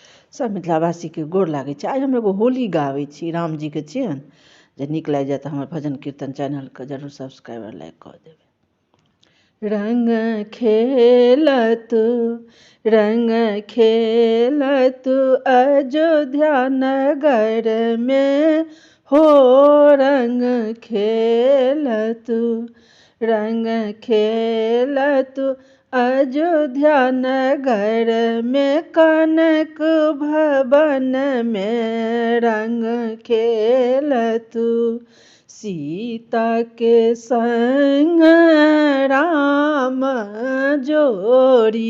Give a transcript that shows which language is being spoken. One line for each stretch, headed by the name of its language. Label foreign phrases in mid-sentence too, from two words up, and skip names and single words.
Maithili: सब मिथिलावासी के गोर लागै छै। आइ हम एगो होली गाबै छी, राम जी के छियनि। जे नीक लागि जाए तऽ हमर भजन कीर्तन चैनल के जरूर
English: subscribe like
Maithili: कऽ देबै। रंग खेलत अयोध्या नगर में हो, रंग खेलत अयोध्या नगर में, कनक भवन में रंग खेलत सीता के संग राम जोड़ी।